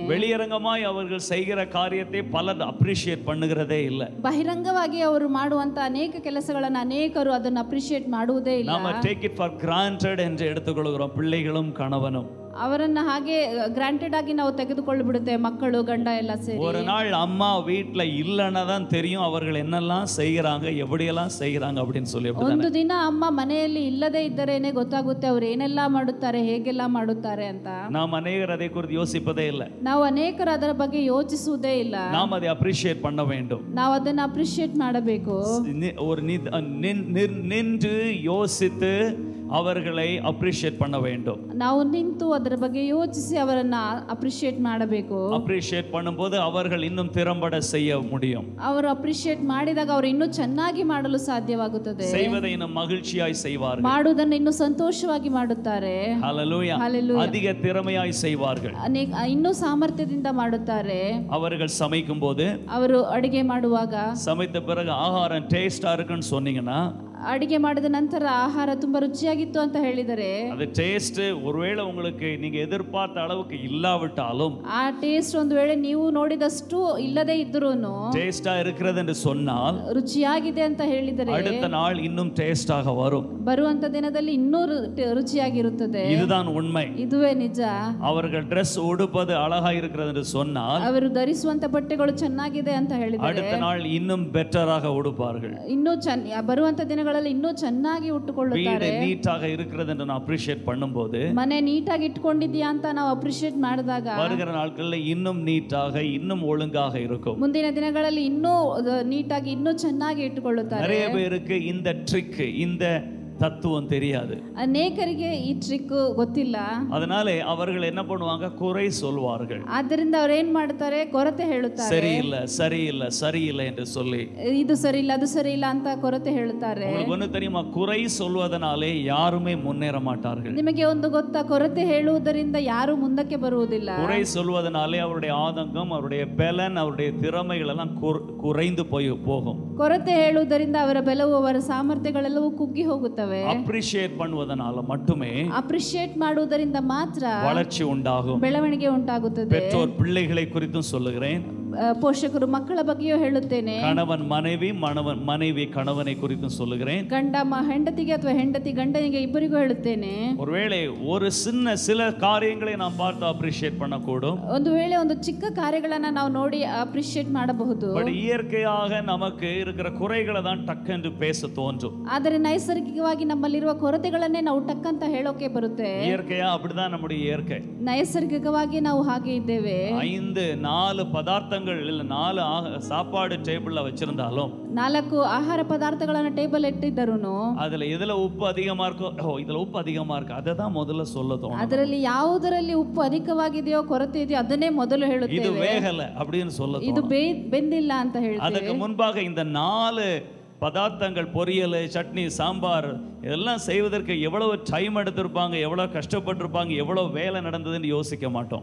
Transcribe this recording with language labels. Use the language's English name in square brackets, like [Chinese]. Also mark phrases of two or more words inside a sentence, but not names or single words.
[Tamil] வெளியரங்கமாய் அவர்கள் செய்கிற காரியத்தை பலர் அப்ரிஷியேட் பண்ணுகிறதே இல்லை. [Kannada] ಬಹಿರಂಗವಾಗಿ ಅವರು ಮಾಡುವಂತ ಅನೇಕ ಕೆಲಸಗಳನ್ನು ಅನೇಕರು ಅದನ್ನು ಅಪ್ರಿಶಿಯೇಟ್ ಮಾಡುವುದೇ ಇಲ್ಲ. [Tamil] நாம [English] take it for granted [Tamil] என்று எடுத்துக்கொள்கிறோம், பிள்ளைகளும் கணவனும். [Kannada] ಅವರನ್ನ ಹಾಗೆ ಗ್ರಾಂಟೆಡ್ ಆಗಿ ನಾವು ತೆಗೆದುಕೊಂಡು ಬಿಡುತ್ತೆ, ಮಕ್ಕಳು ಗಂಡ ಎಲ್ಲ ಸೇರಿ. [Tamil] ஒரு நாள் அம்மா வீட்ல இல்லைன்னா தான் தெரியும் அவர்கள் என்னெல்லாம் செய்யறாங்க, எப்படியெல்லாம் செய்யறாங்க அப்படின்னு சொல்லி. [Kannada] ಒಂದು ದಿನ ಅಮ್ಮ ಮನೆಯಲ್ಲಿ ಇಲ್ಲದೆ ಇದ್ದರೇನೆ ಗೊತ್ತಾಗುತ್ತೆ ಅವರು ಏನೆಲ್ಲ ಮಾಡುತ್ತಾರೆ, ಹೇಗೆಲ್ಲ ಮಾಡುತ್ತಾರೆ ಅಂತ. [Tamil] நாம் அநேகர் அதை குறித்து யோசிப்பதே இல்லை. [Kannada] ನಾವು ಅನೇಕರು ಅದರ ಬಗ್ಗೆ ಯೋಚಿಸುವುದೇ ಇಲ್ಲ. [Tamil] நாம் அதை அப்ரிஷியேட் பண்ண வேண்டும். [Kannada] ನಾವು ಅದನ್ನ ಅಪ್ರಿಶಿಯೇಟ್ ಮಾಡಬೇಕು. [Tamil] ஒரு நின்று யோசித்து அவர்களை அப்ரிஷியேட் பண்ண வேண்டும். [Kannada] ನಾವು ನಿಂತು ಅದರ ಬಗ್ಗೆ ಯೋಚಿಸಿ ಅವರನ್ನ ಅಪ್ರಿಶಿಯೇಟ್ ಮಾಡಬೇಕು. [Tamil] ಅಪ್ರಿಶಿಯೇಟ್ பண்ணும்போது அவர்கள் இன்னும் திறம்பட செய்ய முடியும். [Kannada] ಅವರು ಅಪ್ರಿಶಿಯೇಟ್ ಮಾಡಿದಾಗ ಅವರು ಇನ್ನೂ ಚೆನ್ನಾಗಿ ಮಾಡಲು ಸಾಧ್ಯವಾಗುತ್ತದೆ. [Tamil] செய்வதை இன்னும் மகிழ்ச்சியாய் செய்வார்கள், [Kannada] ಮಾಡುವುದನ್ನು ಇನ್ನೂ ಸಂತೋಷವಾಗಿ ಮಾಡುತ್ತಾರೆ. [Tamil] ஹalleluya. அதிக திறமையாய் செய்வார்கள், [Kannada] ಇನ್ನೂ ಸಾಮರ್ಥ್ಯದಿಂದ ಮಾಡುತ್ತಾರೆ. [Tamil] அவர்கள் சமைக்கும்போது, [Kannada] ಅವರು ಅಡಿಗೆ ಮಾಡುವಾಗ, [Tamil] சமைத்த பிறகு ஆகாரம் டேஸ்டா இருக்குன்னு சொன்னீங்கன்னா, [Kannada] ಅಡಿಗೆ ಮಾಡಿದ ನಂತರ ಆಹಾರ ತುಂಬಾ ರುಚಿಯಾಗಿತ್ತು ಅಂತ ಹೇಳಿದರೆ, ಅದು ಟೇಸ್ಟ್ [Tamil] ஒருவேளை உங்களுக்கு நீங்க எதிர்பார்த்த அளவுக்கு இல்லாவிட்டாலும், [Kannada] ಆ ಟೇಸ್ಟ್ ಒಂದು ವೇಳೆ ನೀವು ನೋಡಿದಷ್ಟು ಇಲ್ಲದೆ ಇದ್ರೂನು [Tamil] டேஸ்டா இருக்கிறது என்று சொன்னால், [Kannada] ರುಚಿಯಾಗಿದೆ ಅಂತ ಹೇಳಿದರೆ [Tamil] அடுத்த நாள் இன்னும் டேஸ்டாக வரும். [Kannada] ಬರುವಂತ ದಿನದಲ್ಲಿ ಇನ್ನೂ ರುಚಿಯಾಗಿರುತ್ತದೆ. [Tamil] இதுதான் உண்மை. [Kannada] ಇದುವೇ ನಿಜ. [Tamil] அவர்கள் ட்ரெஸ் உடுப்பது அழகா இருக்கிறது என்று சொன்னால், [Kannada] ಅವರು ಧರಿಸುವಂತ ಬಟ್ಟೆಗಳು ಚೆನ್ನಾಗಿದೆ ಅಂತ ಹೇಳಿದರೆ [Tamil] அடுத்த நாள் இன்னும் பெட்டராக உடுப்பார்கள். [Kannada] ಇನ್ನೂ ಬರುವಂತ ದಿನಗಳಲ್ಲಿ ಇನ್ನೂ ಚೆನ್ನಾಗಿ ಉಟ್ಟುಕೊಳ್ಳುತ್ತಾರೆ. [Tamil] வீடு நீட்டாக இருக்கிறது என்று நான் அப்ரிஷியேட் பண்ணும்போது, [Kannada] ಮನೆ ನೀಟಾಗಿ ಇಟ್ಕೊಂಡಿದ್ಯಾ ಅಂತ ನಾವು ಅಪ್ರಿಶಿಯೇಟ್ ಮಾಡಿದಾಗ [Tamil] வருகிற நாட்களில் இன்னும் நீட்டாக, இன்னும் ஒழுங்காக இருக்கும். [Kannada] ಮುಂದಿನ ದಿನಗಳಲ್ಲಿ ಇನ್ನೂ ನೀಟಾಗಿ ಇನ್ನೂ ಚೆನ್ನಾಗಿ ಇಟ್ಟುಕೊಳ್ಳುತ್ತಾರೆ. [Tamil] நிறைய பேருக்கு இந்த ட்ரிக், இந்த தத்துவம் தெரியாது. [Kannada] ಅನೇಕರಿಗೆ ಈ ಟ್ರಿಕ್ ಗೊತ್ತಿಲ್ಲ. [Tamil] அதனாலே அவர்கள் என்ன பண்ணுவாங்க, குறை சொல்வார்கள். [Kannada] ಆದ್ದರಿಂದ ಅವರು ಏನ್ ಮಾಡ್ತಾರೆ, ಕೊರತೆ ಹೇಳುತ್ತಾರೆ. [Tamil] சரியில்லை சரியில்லை சரியில்லை என்று சொல்லி. [Kannada] ಇದು ಸರಿ ಇಲ್ಲ, ಅದು ಸರಿ ಇಲ್ಲ ಅಂತ ಕೊರತೆ ಹೇಳುತ್ತಾರೆ. [Tamil] உங்களுக்கு ஒண்ணு தெரியுமா, குறை சொல்வதனாலே யாருமே முன்னேற மாட்டார்கள். [Kannada] ನಿಮಗೆ ಒಂದು ಗೊತ್ತಾ, ಕೊರತೆ ಹೇಳುವುದರಿಂದ ಯಾರು ಮುಂದಕ್ಕೆ ಬರುವುದಿಲ್ಲ. [Tamil] குறை சொல்வதனாலே அவருடைய ஆதங்கம், அவருடைய பலன், அவருடைய திறமைகள் எல்லாம் குறைந்து போகும். [Kannada] ಕೊರತೆ ಹೇಳುವುದರಿಂದ ಅವರ ಬಲವು, ಅವರ ಸಾಮರ್ಥ್ಯಗಳೆಲ್ಲವೂ ಕುಗ್ಗಿ ಹೋಗುತ್ತವೆ. [Tamil] ಅಪ್ರಿಶಿಯೇಟ್ பண்ணுவதனால மட்டுமே [Kannada] ಅಪ್ರಿಶಿಯೇಟ್ ಮಾಡುವುದರಿಂದ ಮಾತ್ರ [Tamil] வளர்ச்சி உண்டாகும். [Kannada] ಬೆಳವಣಿಗೆ ಉಂಟಾಗುತ್ತದೆ. [Tamil] பெற்றோர் பிள்ளைகளை குறித்தும் சொல்லுகிறேன். [Kannada] ಪೋಷಕರು ಮಕ್ಕಳ ಬಗ್ಗೆಯೂ ಹೇಳುತ್ತೇನೆ. [Tamil] கணவன் மனைவி, மனைவி கணவனை குறித்தும் சொல்லுகிறேன். [Kannada] ಗಂಡ ಹೆಂಡತಿಗೆ ಅಥವಾ ಹೆಂಡತಿ ಗಂಡನಿಗೆ, ಇಬ್ಬರಿಗೂ ಹೇಳುತ್ತೇನೆ. [Tamil] ஒருவேளை ஒரு சில காரியங்களை நாம் பார்த்து அப்ரிஷியேட் பண்ணக்கூடும். [Kannada] ಒಂದು ವೇಳೆ ಒಂದು ಚಿಕ್ಕ ಕಾರ್ಯಗಳನ್ನ ನಾವು ನೋಡಿ ಅಪ್ರಿಶಿಯೇಟ್ ಮಾಡಬಹುದು. [Tamil] பட் இயற்கையாக நமக்கு இருக்கிற குறைகளை தான் டக்கென்று பேச தோன்றும். [Kannada] ಆದರೆ ನೈಸರ್ಗಿಕವಾಗಿ ನಮ್ಮಲ್ಲಿರುವ ಕೊರತೆಗಳನ್ನೇ ನಾವು ಟಕ್ ಅಂತ ಹೇಳೋಕೆ ಬರುತ್ತೆ. [Tamil] இயற்கையா அப்படிதான் நம்முடைய இயற்கை. [Kannada] ನೈಸರ್ಗಿಕವಾಗಿ ನಾವು ಹಾಗೆ ಇದ್ದೇವೆ. [Tamil] 4 ಪದಾರ್ಥಗಳು இல்ல 4 சாப்பாடு டேபிள்ல வச்சிருந்தாலும், [Kannada] 4 ಆಹಾರ ಪದಾರ್ಥಗಳನ್ನು ಟೇಬಲ್ ಇಟ್ಟಿದ್ದರುನು [Tamil] அதுல எதுல உப்பு அதிகமா இருக்கோ, இதுல உப்பு அதிகமா இருக்கு, அதை தான் முதல்ல சொல்ல தோணும். [Kannada] ಅದರಲ್ಲಿ ಯಾವುದರಲ್ಲಿ ಉಪ್ಪು ಅಧಿಕವಾಗಿದೆಯೋ, ಕೊರತೆ ಇದೆಯೋ ಅದನ್ನೇ ಮೊದಲು ಹೇಳುತ್ತೇವೆ. [Tamil] இது வேகல அப்படின்னு சொல்ல தோணும். [Kannada] ಇದು ಬೆಂದಿಲ್ಲ ಅಂತ ಹೇಳ್ತೇವೆ. [Tamil] ಅದಕ್ಕೆ முன்பாக இந்த 4 பதார்த்தங்கள், பொரியல், சட்னி, சாம்பார் இதெல்லாம் செய்வதற்கு எவ்வளவு டைம் எடுத்திருப்பாங்க, எவ்வளவு கஷ்டப்பட்டிருப்பாங்க, எவ்வளவு வேலை நடந்ததுன்னு யோசிக்க மாட்டோம்.